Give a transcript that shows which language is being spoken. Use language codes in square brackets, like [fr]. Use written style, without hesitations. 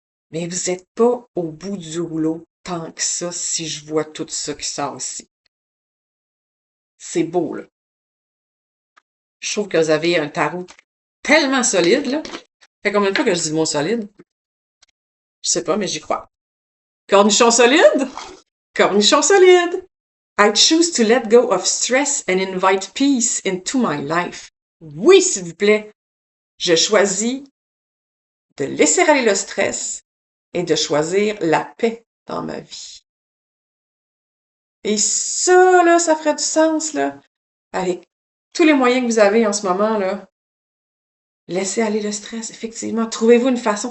[fr] Mais vous êtes pas au bout du rouleau tant que ça si je vois tout ça qui sort ici. C'est beau, là. Je trouve que vous avez un tarot tellement solide, là. Ça fait combien de fois que je dis le mot solide? Je sais pas, mais j'y crois. Cornichon solide? Cornichon solide! [en] I choose to let go of stress and invite peace into my life. [fr] Oui, s'il vous plaît. Je choisis de laisser aller le stress et de choisir la paix dans ma vie. Et ça, là, ça ferait du sens, là. Avec tous les moyens que vous avez en ce moment, là, laissez aller le stress, effectivement. Trouvez-vous une façon.